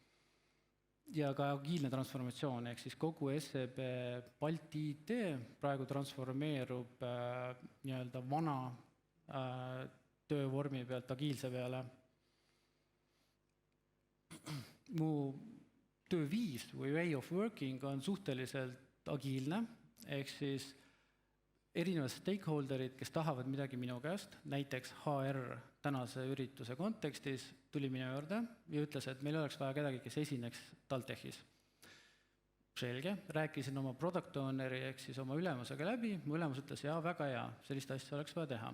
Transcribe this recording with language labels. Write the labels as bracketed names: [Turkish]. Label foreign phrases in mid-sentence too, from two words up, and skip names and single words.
[Estonian] ja ka agiilne transformatsioon, ehk siis kogu SEB Balti IT praegu transformeerub nii-öelda vana töövormi pealt agiilse peale. mu tööviis või [English] way of working [Estonian] on suhteliselt agiilne, ehk siis erinevad stakeholderid, kes tahavad midagi minu käest, näiteks HR tänase ürituse kontekstis tuli minu juurde ja ütles, et meil oleks vaja kedagi, kes esineks TalTechis. Selge, rääkisin oma [English] product owneri [Estonian] ehk siis oma ülemusega läbi, mu ülemus ütles, jaa, väga hea, sellist asja oleks vaja teha.